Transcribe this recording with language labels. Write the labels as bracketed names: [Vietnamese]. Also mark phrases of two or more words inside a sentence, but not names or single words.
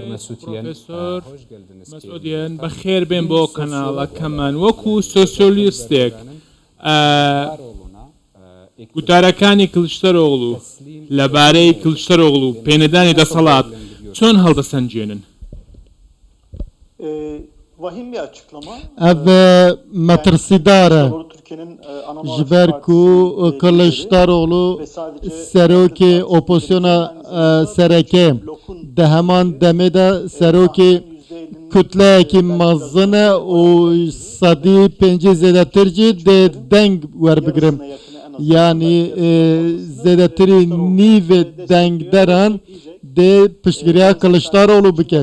[Central Kurdish] مەسعودیان بەخێر بێن بۆ کەناڵەکەمان وەکو سۆسیۆلیستێک گوتارەکانی کلشتەرۆغڵو لەبارەی کلشتەرۆغڵو پێنەدانی دەسەڵات چۆن هەڵدەسەنجێنن؟ [Kurdish] ev metirsidar e ji ber ku Kılıçdaroğlu serokê opozisyona sereke di heman demê de serokê kütleyekî mezin e û sedî pêncî zêdetir jî dê deng werbigirin, yanî zêdetirî nîvê dengderan dê piştgiriya Kılıçdaroğlu bike.